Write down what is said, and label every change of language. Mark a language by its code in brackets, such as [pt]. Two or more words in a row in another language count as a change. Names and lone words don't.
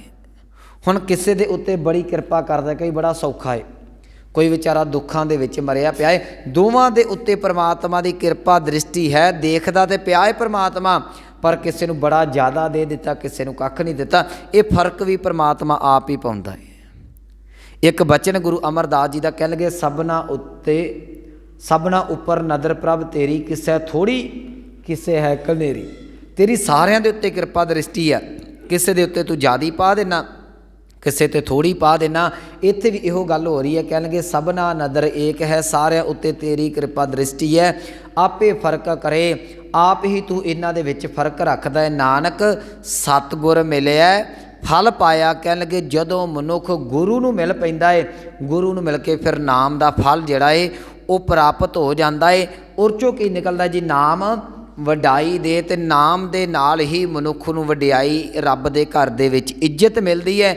[pa] ਹੁਣ ਕਿਸੀ ਦੇ ਉੱਤੇ ਬੜੀ ਕਿਰਪਾ ਕਰਦਾ, ਕਈ ਬੜਾ ਸੌਖਾ ਹੈ, ਕੋਈ ਬੇਚਾਰਾ ਦੁੱਖਾਂ ਦੇ ਵਿੱਚ ਮਰਿਆ ਪਿਆ ਹੈ। ਦੋਵਾਂ ਦੇ ਉੱਤੇ ਪਰਮਾਤਮਾ ਕੀ ਕਿਰਪਾ ਦ੍ਰਿਸ਼ਟੀ ਹੈ, ਦੇਖਦਾ ਤੇ ਪਿਆ ਹੈ ਪਰਮਾਤਮਾ, ਪਰ ਕਿਸੀ ਨੂੰ ਬੜਾ ਜ਼ਿਆਦਾ ਦੇ ਦਿੱਤਾ, ਕਿਸੀ ਨੂੰ ਕੱਖ ਨਹੀਂ ਦਿੱਤਾ। ਯੇ ਫਰਕ ਭੀ ਪਰਮਾਤਮਾ ਆਪ ਹੀ ਪਾਉਂਦਾ ਹੈ। ਏਕ ਬਚਨ ਗੁਰੂ ਅਮਰਦਾਸ ਜੀ ਕਾ ਕਹਿ ਲੱਗੇ ਸਭਨਾ ਉੱਤੇ ਸਭਨਾ ਉਪਰ ਨਦਰ ਪ੍ਰਭ ਤੇਰੀ, ਕਿਸੈ ਥੋੜੀ ਕਿਸੇ ਹੈ ਕਨੇਰੀ। ਤੇਰੀ ਸਾਰਿਆਂ ਦੇ ਉੱਤੇ ਕਿਰਪਾ ਦ੍ਰਿਸ਼ਟੀ ਹੈ, ਕਿਸੀ ਦੇ ਉੱਤੇ ਤੂੰ ਜ਼ਿਆਦਾ ਪਾ ਦੇਣਾ, ਕਿਸੀ ਤੇ ਥੋੜੀ ਪਾ ਦੇਣਾ। ਇੱਥੇ ਭੀ ਇਹੋ ਗੱਲ ਹੋ ਰਹੀ ਹੈ, ਕਹਿ ਲੱਗੇ ਸਭਨਾ ਨਦਰ ਏਕ ਹੈ, ਸਾਰਿਆਂ ਉੱਤੇ ਤੇਰੀ ਕਿਰਪਾ ਦ੍ਰਿਸ਼ਟੀ ਹੈ। ਆਪੇ ਫਰਕ ਕਰੇ ਆਪ ਹੀ ਤੂੰ ਇਹਨਾਂ ਦੇ ਵਿੱਚ ਫਰਕ ਰੱਖਦਾ ਹੈ। ਨਾਨਕ ਸਤਿਗੁਰ ਮਿਲਿਆ ਫਲ ਪਾਇਆ। ਕਹਿਣ ਲੱਗੇ ਜਦੋਂ ਮਨੁੱਖ ਗੁਰੂ ਨੂੰ ਮਿਲ ਪੈਂਦਾ ਹੈ, ਗੁਰੂ ਨੂੰ ਮਿਲ ਕੇ ਫਿਰ ਨਾਮ ਦਾ ਫਲ ਜਿਹੜਾ ਹੈ ਉਹ ਪ੍ਰਾਪਤ ਹੋ ਜਾਂਦਾ ਹੈ। ਉਹ 'ਚੋਂ ਕੀ ਨਿਕਲਦਾ ਜੀ? ਨਾਮ ਵਡਾਈ ਦੇ, ਅਤੇ ਨਾਮ ਦੇ ਨਾਲ ਹੀ ਮਨੁੱਖ ਨੂੰ ਵਡਿਆਈ, ਰੱਬ ਦੇ ਘਰ ਦੇ ਵਿੱਚ ਇੱਜ਼ਤ ਮਿਲਦੀ ਹੈ।